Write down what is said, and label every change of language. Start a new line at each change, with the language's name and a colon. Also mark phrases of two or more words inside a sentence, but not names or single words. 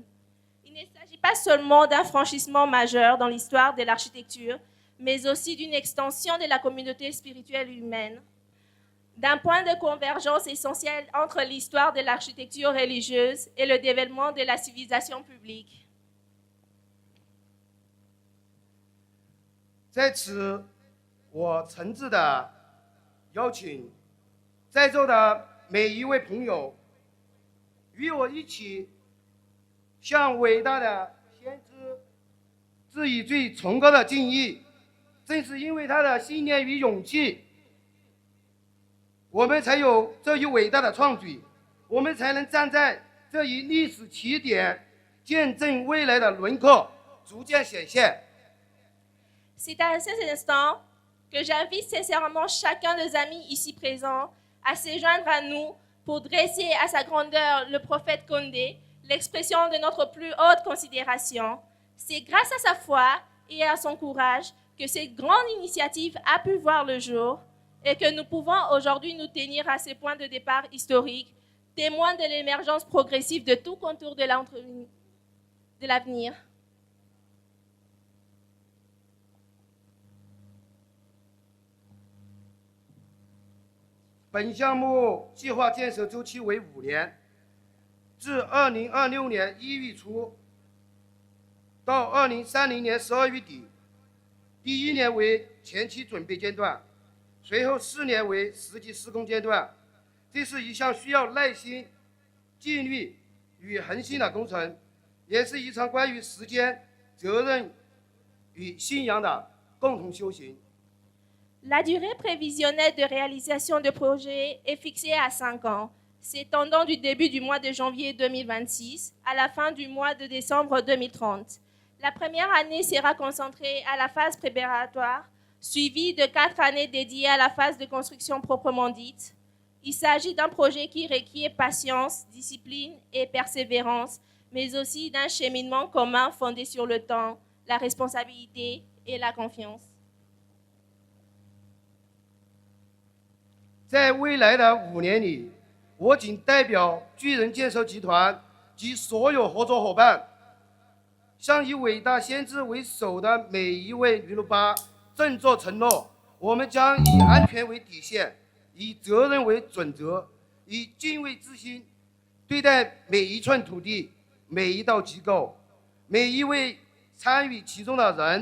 French: Il ne s'agit pas seulement d'un franchissement majeur dans l'histoire de l'architecture, mais aussi d'une extension de la communauté spirituelle humaine, d'un point de convergence essentiel entre l'histoire de l'architecture religieuse et le développement de la civilisation publique.
Chinese: 在此，我诚挚地邀请在座的每一位朋友，与我一起向伟大的先知致以最崇高的敬意。正是因为他的信念与勇气，我们才有这一伟大的创举，我们才能站在这一历史起点，见证未来的轮廓逐渐显现。
French: C'est à cet instant que j'invite sincèrement chacun des amis ici présents à se joindre à nous pour dresser à sa grandeur le prophète Condé, l'expression de notre plus haute considération. C'est grâce à sa foi et à son courage que cette grande initiative a pu voir le jour et que nous pouvons aujourd'hui nous tenir à ce point de départ historique, témoin de l'émergence progressive de tout contour de l'avenir.
Chinese: 本项目计划建设周期为5年，自2026年1月初到2030年12月底。第1年为前期准备阶段，随后4年为实际施工阶段。这是一项需要耐心、纪律与恒心的工程，也是一场关于时间、责任与信仰的共同修行。
French: La durée prévisionnelle de réalisation du projet est fixée à 5 ans, s'étendant du début du mois de janvier 2026 à la fin du mois de décembre 2030. La première année sera concentrée à la phase préparatoire, suivie de 4 années dédiées à la phase de construction proprement dite. Il s'agit d'un projet qui requiert patience, discipline et persévérance, mais aussi d'un cheminement commun fondé sur le temps, la responsabilité et la confiance.
Chinese: 在未来的5年里，我谨代表巨人建设集团及所有合作伙伴，向以伟大先知为首的每一位驴鲁巴郑重承诺：我们将以安全为底线，以责任为准则，以敬畏之心对待每一寸土地、每一道机构、每一位参与其中的人。